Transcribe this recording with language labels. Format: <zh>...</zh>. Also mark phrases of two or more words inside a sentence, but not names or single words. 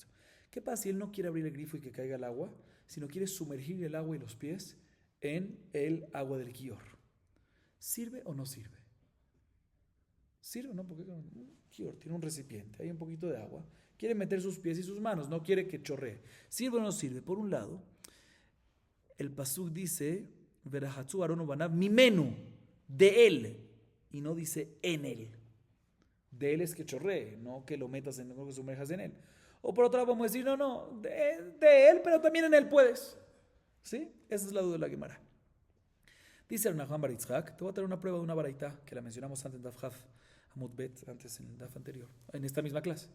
<es>¿Qué pasa si él no quiere abrir el grifo y que caiga el agua, sino quiere sumergir el agua y los pies en el agua del kior? ¿Sirve o no sirve? Sirve, ¿no? Porque un kior tiene un recipiente, hay un poquito de agua, quiere meter sus pies y sus manos, no quiere que chorree. ¿Sirve o no sirve? Por un lado, el pasuk dice,</es> <he>ורחצו אהרן ובניו ממנו,</he> <es>de él, y no dice en él. De él es que chorree, no que lo metas no que sumerjas en él. O por otra vamos a decir, de él, pero también en él puedes. ¿Sí? Esa es la duda de la Gemara. Dice el Nahman Bar Yitzhak, te voy a traer una prueba de una baraita que la mencionamos antes en</es> <he>דף כף עמוד בית,</he> <es>antes en el Daf anterior, en esta misma clase.</es>